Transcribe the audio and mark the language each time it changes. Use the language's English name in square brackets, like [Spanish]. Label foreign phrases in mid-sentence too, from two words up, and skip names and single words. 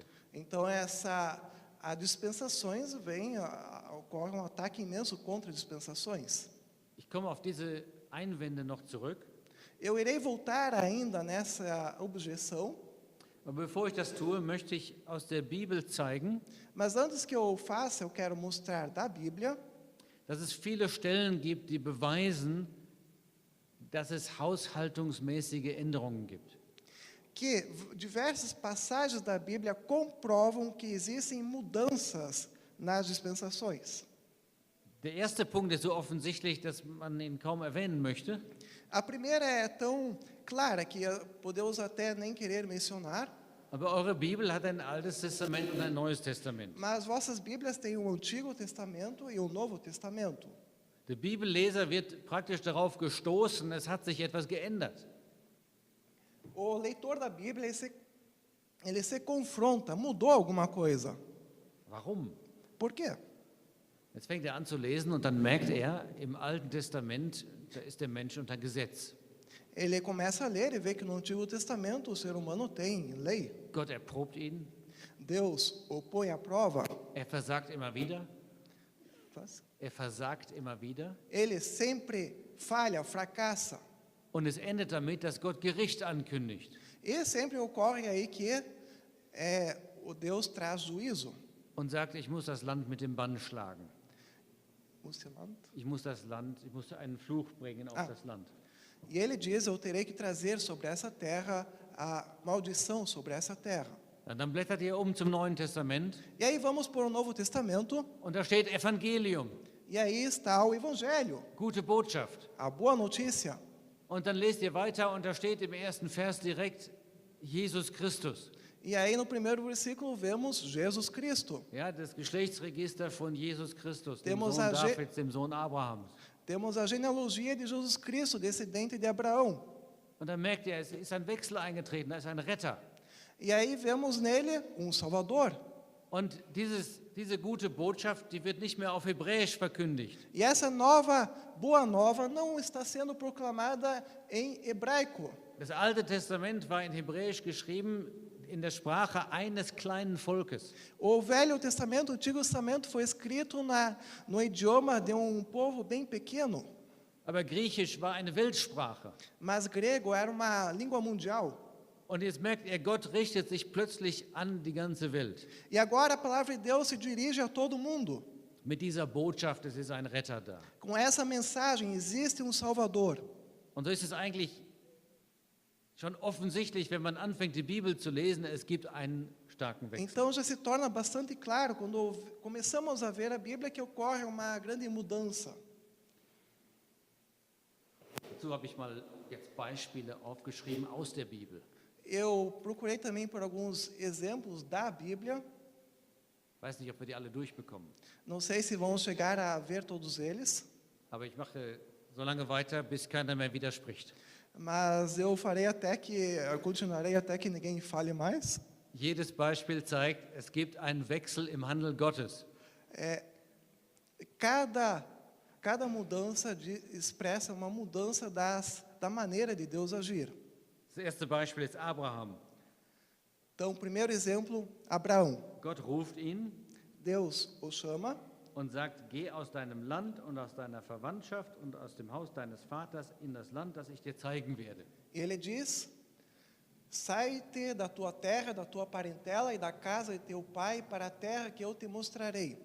[Portuguese] Então a dispensações ocorre ataque imenso contra dispensações. [German] Ich komme auf diese Einwände noch zurück. [Portuguese] Eu irei voltar ainda nessa objeção, [German] Aber bevor ich das tue, möchte ich aus der Bibel zeigen, [Portuguese] mas antes que eu faça, eu quero mostrar da Bíblia [German] dass es viele Stellen gibt, die beweisen, dass es haushaltungsmäßige Änderungen gibt. [Portuguese] que diversas passagens da Bíblia comprovam que existem mudanças nas dispensações. [German] Der erste Punkt ist so offensichtlich, dass man ihn kaum erwähnen möchte. [Portuguese] A primeira é tão clara que podemos até nem querer mencionar, [German] Aber eure Bibel hat ein Altes Testament und ein Neues Testament. [Portuguese] mas vossas Bíblias têm o Antigo Testamento e o Novo Testamento. [German] Der Bibelleser wird praktisch darauf gestoßen, es hat sich etwas geändert. [Portuguese] O leitor da Bíblia, ele se confronta, mudou alguma coisa. [German] Warum? [Portuguese] Por quê? [German] Jetzt fängt er an zu lesen und dann merkt er, im Alten Testament, da ist der Mensch unter Gesetz. [Portuguese] Ele começa a ler e vê que no Antigo Testamento o ser humano tem lei. [German] Gott erprobt ihn, [Portuguese] Deus o põe à prova. [German] er versagt immer wieder, [Portuguese] Faz. [German] er versagt immer wieder. [Portuguese] Ele sempre falha, fracassa. [German] Und es endet damit, dass Gott Gericht ankündigt. [Portuguese] E sempre ocorre aí que o Deus traz juízo. [German] Und sagt, ich muss das Land mit dem Bann schlagen. Ich muss einen Fluch bringen auf das Land. [Portuguese] E ele diz, eu terei que trazer sobre essa terra a maldição sobre essa terra. [German] Und dann blättert ihr zum Neuen Testament [Portuguese] E aí vamos para o Novo Testamento, [German] und da steht Evangelium. [Portuguese] E aí está o Evangelho, [German] Gute Botschaft. [Portuguese] a boa notícia. [German] Und dann lest ihr weiter und da steht im ersten Vers direkt Jesus Christus. [Portuguese] E aí no primeiro versículo vemos Jesus Cristo. [German] Ja, das Geschlechtsregister von Jesus Christus, dem [Portuguese] Temos [German] Sohn [Portuguese] a ge- [German] Davids, dem Sohn Abrahams. [Portuguese] Temos a genealogia de Jesus Cristo, descendente de Abraão. [German] Und dann merkt ihr, es ist ein Wechsel eingetreten, da ist ein Retter. [Portuguese] E aí vemos nele um Salvador. [German] Und diese gute Botschaft, die wird nicht mehr auf Hebräisch verkündigt, [Portuguese] E essa nova boa nova não está sendo proclamada em hebraico. [German] Das Alte Testament war in Hebräisch geschrieben in der Sprache eines kleinen Volkes. [Portuguese] O Velho Testamento, o Antigo Testamento foi escrito no idioma de um povo bem pequeno, [German] Aber Griechisch war eine Weltsprache. [Portuguese] mas grego era uma língua mundial. [German] Und jetzt merkt ihr, Gott richtet sich plötzlich an die ganze Welt. [Portuguese] E agora a palavra de Deus se dirige a todo mundo. [German] Mit dieser Botschaft, es ist ein Retter da. [Portuguese] Com essa mensagem, existe um Salvador. [German] Und so ist es eigentlich schon offensichtlich, wenn man anfängt, die Bibel zu lesen, es gibt einen starken Wechsel. [Portuguese] Então já se torna bastante claro quando começamos a ver a Bíblia que ocorre uma grande mudança. [German] Dazu habe ich mal jetzt Beispiele aufgeschrieben aus der Bibel. [Portuguese] Eu procurei também por alguns exemplos da Bíblia. [German] Weiß nicht, ob wir die alle durchbekommen. [Portuguese] Não sei se vamos chegar a ver todos eles, [German] Aber ich mache so lange weiter, bis keiner mehr widerspricht. [Portuguese] mas eu continuarei até que ninguém fale mais. [German] Jedes Beispiel zeigt, es gibt einen Wechsel im Handeln Gottes. [Portuguese] Cada mudança expressa uma mudança da maneira de Deus agir. [German] Das erste Beispiel ist Abraham. [Portuguese] Então, primeiro exemplo, Abraão. [German] Gott ruft ihn [Portuguese] Deus o chama [German] und sagt, geh aus deinem Land und aus deiner Verwandtschaft und aus dem Haus deines Vaters in das Land, das ich dir zeigen werde. [Portuguese] e ele diz: sai-te da tua terra, da tua parentela e da casa de teu pai para a terra que eu te mostrarei.